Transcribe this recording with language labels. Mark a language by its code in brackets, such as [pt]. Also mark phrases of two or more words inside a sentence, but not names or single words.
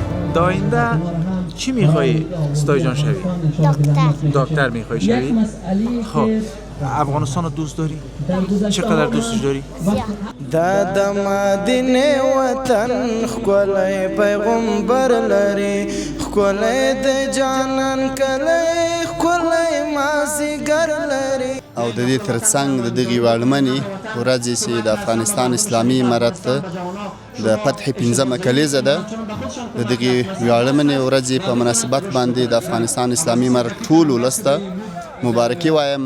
[fa] در آینده چی میخوایی ستای جان شوی؟ دکتر میخوایی شوی؟ خب افغانستان رو دوست داری؟ چقدر دوستش داری؟ [ps] دا د مدینه وطن ښکلی پیغمبر لري ښکلی د جانان کلی ښکلی مازدیګر لري او د دې ترڅنګ د دغې وړمنې ورځې چې د افغانستان اسلامي امارت د فتح 15مه کلیزه ده د دغې وړمنې ورځې په مناسبت باندې د افغانستان اسلامي امارت ټول ولس ته مبارکي وایم.